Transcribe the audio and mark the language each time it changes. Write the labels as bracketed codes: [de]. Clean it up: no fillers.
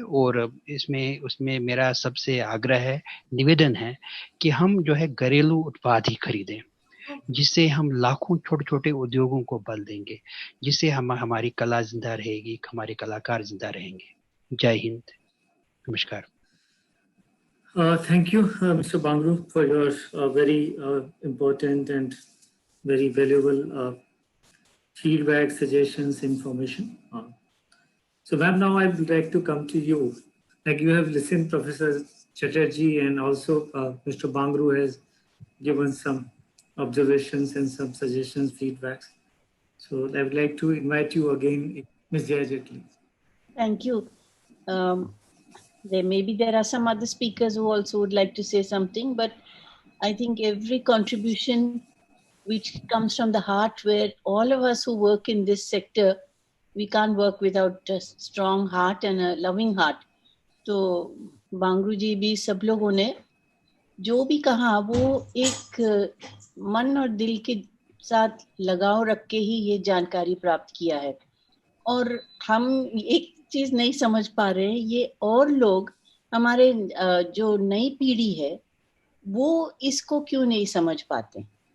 [hi] और उसमें मेरा सबसे आग्रह है, निवेदन है कि हम जो है घरेलू उत्पाद ही खरीदें, जिससे हम लाखों छोटे छोटे उद्योगों को बल देंगे, जिससे हमारी कला जिंदा रहेगी, हमारे कलाकार जिंदा रहेंगे। जय हिंद, नमस्कार। [en] Thank you, Mr. Bangru, for your very important and very valuable feedback, suggestions, information. So, ma'am, now I would like to come to you. Like you have listened, Professor Chatterjee, and also Mr. Bangru has given some observations and some suggestions, feedbacks. So, I would like to invite you again, Ms. Jaya Jaitly. Thank you. There are some other speakers who also would like to say something, but I think every contribution which comes from the heart, where all of us who work in this sector, we can't work without a strong heart and a loving heart. [hi] तो बांगरू जी भी सब लोगों ने जो भी कहा वो एक मन और दिल के साथ लगाव रख के ही ये जानकारी प्राप्त किया है। और हम एक चीज नहीं समझ पा रहे हैं, ये और लोग हमारे जो नई पीढ़ी है वो इसको क्यों नहीं समझ पाते?